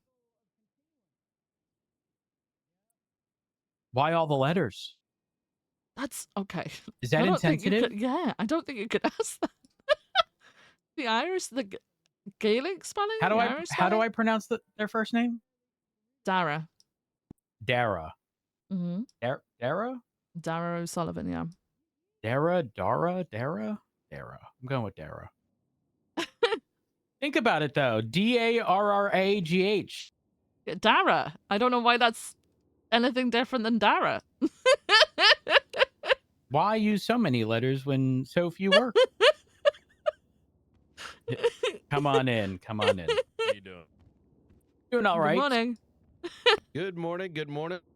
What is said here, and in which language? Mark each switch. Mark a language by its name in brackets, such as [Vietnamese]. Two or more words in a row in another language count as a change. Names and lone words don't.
[English] Why all the letters? That's okay. Is that I don't think you insensitive? could- yeah, I don't think you could ask that. The Irish, the Gaelic spelling? How do The I Irish how do spelling? I pronounce their first name? Dara. Dara. Mm-hmm. Dara? Dara O'Sullivan, yeah. Dara. I'm going with Dara. Think about it though. Darragh. Dara. I don't know why that's anything different than Dara. Why use so many letters when so few work? Come on in. How you doing? Doing all right. Good morning. Good morning. Good morning.